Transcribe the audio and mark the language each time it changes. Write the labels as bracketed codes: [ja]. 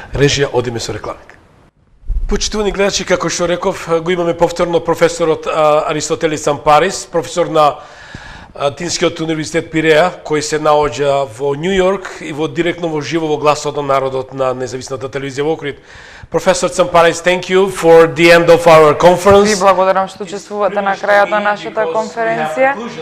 [mk] Режија, одиме со рекламите. Почитувани гледачи, како што реков, го имаме повторно професорот Аристотелис Цампарис, професор на Атинскиот универзитет Пиреја, кој се наоѓа во Њу Јорк и директно во живо во гласот на народот на независната телевизија во Охрид. [en] Професор Цампарис, thank you for the end of our conference. [mk] Ви благодарам што учествувате на крајот на нашата конференција.